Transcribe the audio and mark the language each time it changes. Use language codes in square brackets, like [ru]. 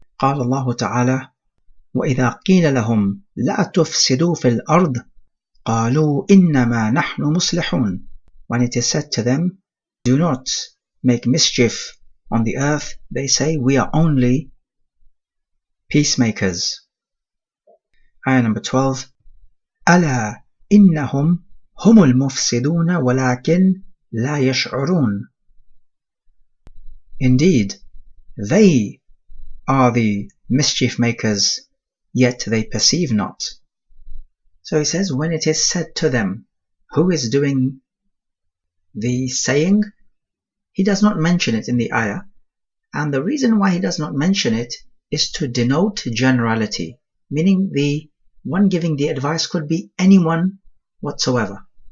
[ar] قال الله تعالى: وإذا قيل لهم لا تفسدوا في الأرض قالوا إنما نحن مصلحون. [en] When it is said to them, do not make mischief on the earth, they say, we are only peacemakers. Ayah number 12. [ar] ألا إنهم هم المفسدون ولكن لا يشعرون. [en] Indeed, they are the mischief makers, yet they perceive not. So he says, when it is said to them, who is doing the saying? He does not mention it in the ayah, and the reason why he does not mention it is to denote generality, meaning the one giving the advice could be anyone whatsoever.